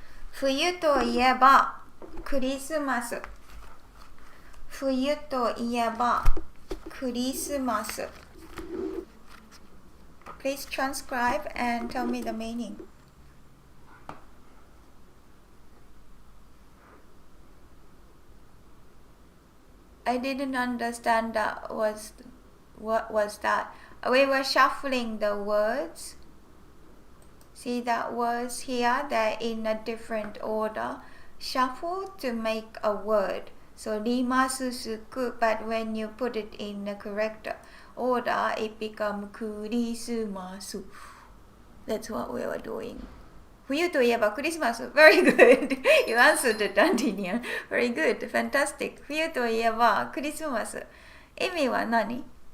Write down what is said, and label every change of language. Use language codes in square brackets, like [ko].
[ja] 冬といえばクリスマス冬といえばクリスマス [en] Please transcribe and tell me the meaning I didn't understand what was that. We were shuffling the words. See that words here? They're in a different order. Shuffle to make a word. So rimasu suku, but when you put it in the correct order, it becomes kurisumasu. That's what we were doing. [ja] 冬といえばクリスマス [en] Very good You answered it, Dandinian Very good, fantastic [ja] 冬といえばクリスマス意味は何